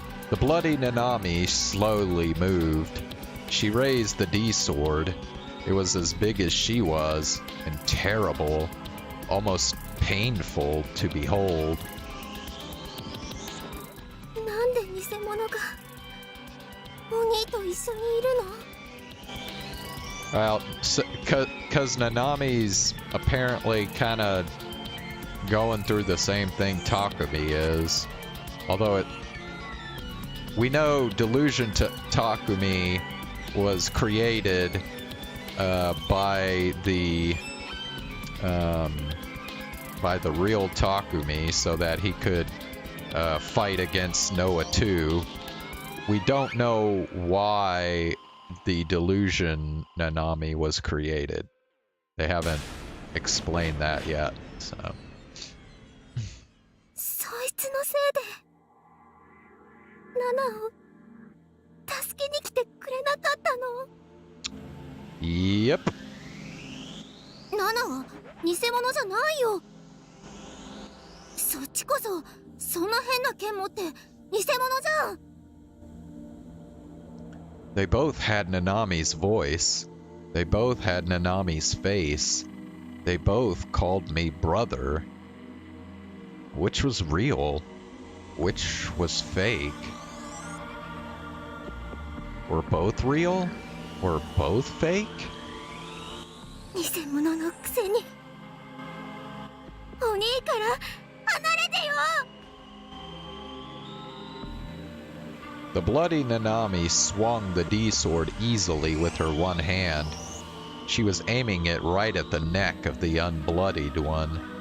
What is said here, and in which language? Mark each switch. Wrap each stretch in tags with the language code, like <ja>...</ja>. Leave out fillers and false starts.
<en>The bloody Nanami slowly moved. She raised the D-sword. It was as big as she was, and terrible, almost painful to behold.</en> <ja>なんで偽物がお兄と一緒にいるの?</ja> <en>Well, because Nanami's apparently kind of going through the same thing Takumi is. Although we know Delusion Takumi was created by the real Takumi so that he could fight against Noah 2. We don't know why the Delusion Nanami was created. They haven't explained that yet, so.</en> <ja>そいつのせいでナナを助けに来てくれなかったの?</ja> <en>Yep.</en> <ja>ナナは偽物じゃないよ。そっちこそそんな変な剣持って偽物じゃん。</ja> <en>They both had Nanami's voice. They both had Nanami's face. They both called me brother. Which was real? Which was fake? Were both real? Were both fake?</en> <ja>偽物のくせにお兄から離れてよ。</ja> <en>The bloody Nanami swung the D-sword easily with her one hand. She was aiming it right at the neck of the unbloodied one.</en>